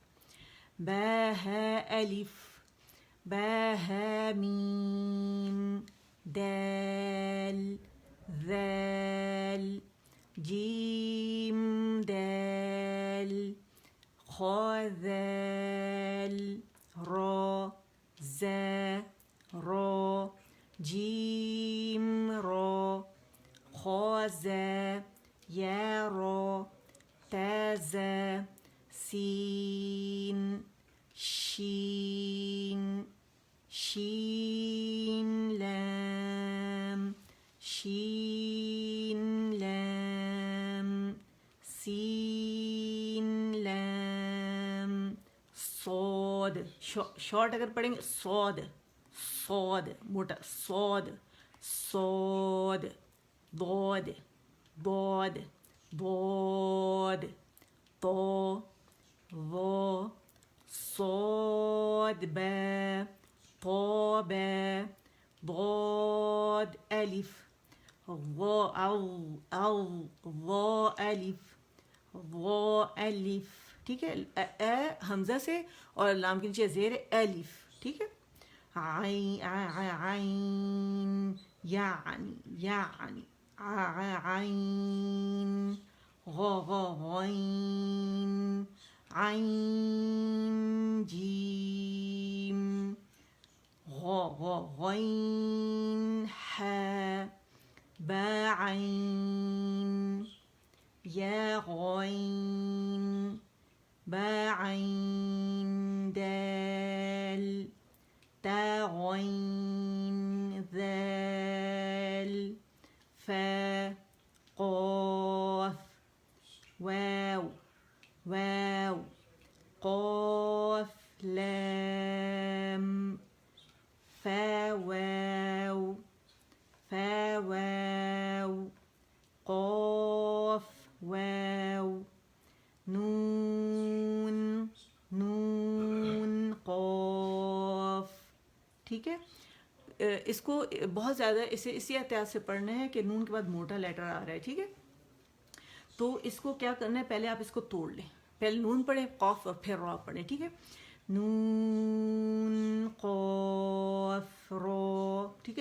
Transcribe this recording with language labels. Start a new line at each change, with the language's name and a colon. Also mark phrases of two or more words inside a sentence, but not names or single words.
Urdu: ب ہے الف، ب ہے میم، دال ذال، جیم دال، خا ذال، را ز را، جیم را، خا ز یا را، تا ز، سین شین، شین لام، شین لام، سین لام، صاد، شارٹ اگر پڑھیں گے صاد، صاد موٹا، صاد صاد، ضاد ضاد ضاد، طا ظا، صاد با، طا با، ضاد الف، ظا ظا الف، ظا الف، ٹھیک ہے؟ حمزہ سے اور لام کے نیچے زیر الف، ٹھیک ہے؟ عین عین، یعنی عین، غا غین، عین جیم، غا غین حا، با عین، یا غین، با عین دال، تا غین ذال، فا قاف، واو واو، قاف لام، فا واو، فا واو، قاف واو، نون نون قاف، ٹھیک ہے؟ اس کو بہت زیادہ اسے اسی احتیاط سے پڑھنا ہے کہ نون کے بعد موٹا لیٹر آ رہا ہے، ٹھیک ہے؟ تو اس کو کیا کرنا ہے، پہلے آپ اس کو توڑ لیں، پہلے نون پڑھیں قاف اور پھر را پڑھیں، ٹھیک ہے؟ نون قاف را، ٹھیک ہے؟